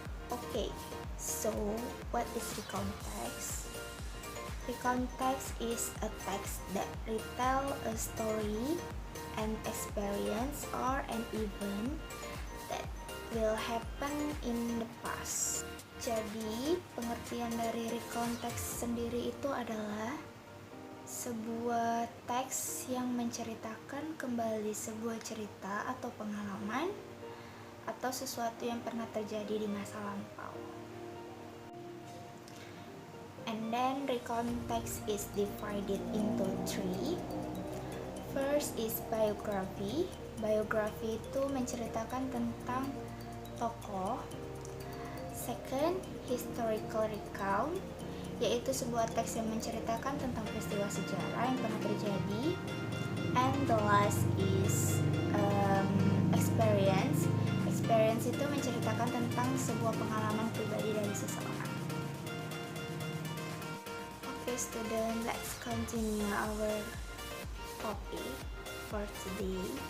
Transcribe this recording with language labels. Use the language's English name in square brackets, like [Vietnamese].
[English] Okay, so what is recount text? Recount text is a text that retell a story, an experience, or an event that will happen in the past. [Indonesian] Jadi, pengertian dari recount text sendiri itu adalah sebuah teks yang menceritakan kembali sebuah cerita atau pengalaman atau sesuatu yang pernah terjadi di masa lampau. [English] And then recount text is divided into three. First is biography. Biography [Indonesian] itu menceritakan tentang tokoh. [English] Second, [Indonesian] historical recount, yaitu sebuah teks yang menceritakan tentang peristiwa sejarah yang pernah terjadi. [English] And the last is experience. [Indonesian] Experience itu menceritakan tentang sebuah pengalaman pribadi dari seseorang. [English] Okay student, let's continue our topic for today.